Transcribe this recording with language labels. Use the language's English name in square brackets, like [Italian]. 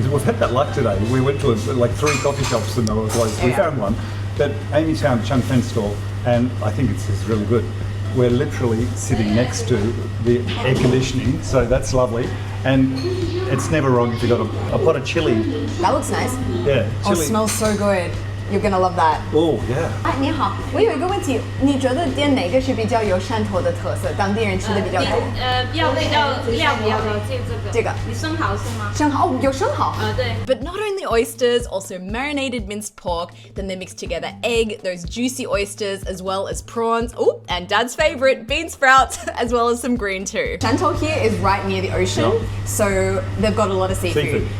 [English] We've had that luck today. We went to like 3 coffee shops and they were closed. We found one, but Amy's found a changfen store and I think it's really good. We're literally sitting next to the air conditioning, so that's lovely. And it's never wrong if you've got a pot of chili. That looks nice. Yeah, chili. Oh, it smells so good. You're gonna love that. Oh, yeah. [Chinese] 哎，你好，我有一个问题，你觉得点哪个是比较有汕头的特色，当地人吃的比较多？料比较高，这个。你生蚝是吗？生蚝，有生蚝。对。 [English] But not only oysters, also marinated minced pork. Then they mix together egg, those juicy oysters, as well as prawns. Oh, and Dad's favorite, bean sprouts, as well as some green too. Shantou here is right near the ocean, so they've got a lot of seafood.